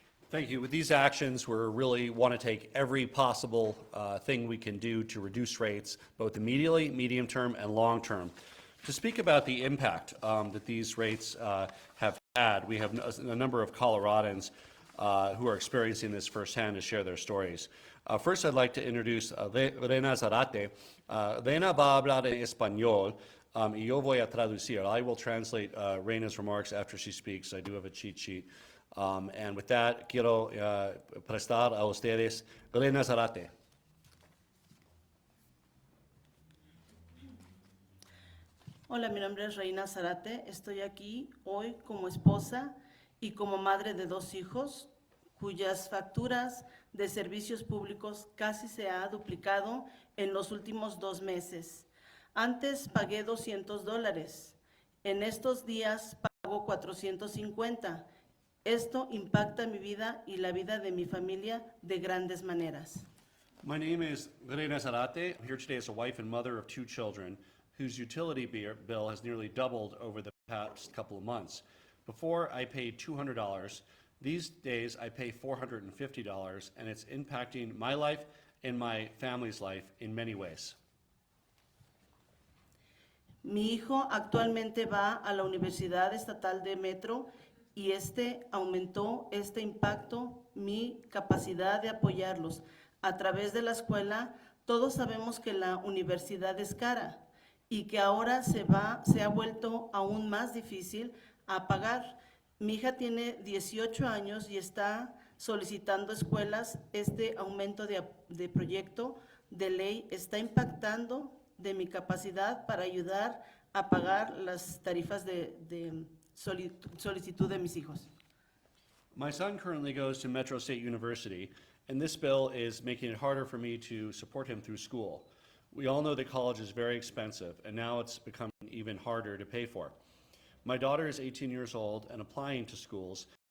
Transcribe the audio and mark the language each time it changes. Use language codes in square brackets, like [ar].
[en] Thank you. With these actions, we really want to take every possible thing we can do to reduce rates, both immediately, medium term, and long term. To speak about the impact that these rates have had, we have a number of Coloradans who are experiencing this firsthand to share their stories. First, I'd like to introduce Rena Zarate. [es] Rena va a hablar en español, y yo voy a traducir. [en] I will translate Rena's remarks after she speaks. I do have a cheat sheet. And with that, [es] quiero prestar a ustedes Rena Zarate. Hola, mi nombre es Reina Zarate. Estoy aquí hoy como esposa y como madre de 2 hijos, cuyas facturas de servicios públicos casi se ha duplicado en los últimos 2 meses. Antes pagué $200. En estos días pago 450. Esto impacta mi vida y la vida de mi familia de grandes maneras. [en] My name is Rena Zarate. I'm here today as a wife and mother of 2 children whose utility bill has nearly doubled over the past couple of months. Before, I paid $200. These days, I pay $450, and it's impacting my life and my family's life in many ways. [es] Mi hijo actualmente va a la Universidad Estatal de Metro y aumentó este impacto mi capacidad de apoyarlos. A través de la escuela, todos sabemos que la universidad es cara y que ahora se ha vuelto aún más difícil a pagar. Mi hija tiene 18 años y está solicitando escuelas. Este aumento de proyecto de ley está impactando de mi capacidad para ayudar a pagar las tarifas de solicitud de mis hijos. [en] My son currently goes to Metro State University, and this bill is making it harder for me to support him through school. We all know that college is very expensive, and now it's becoming even harder to pay for. My daughter is 18 years old and applying to schools.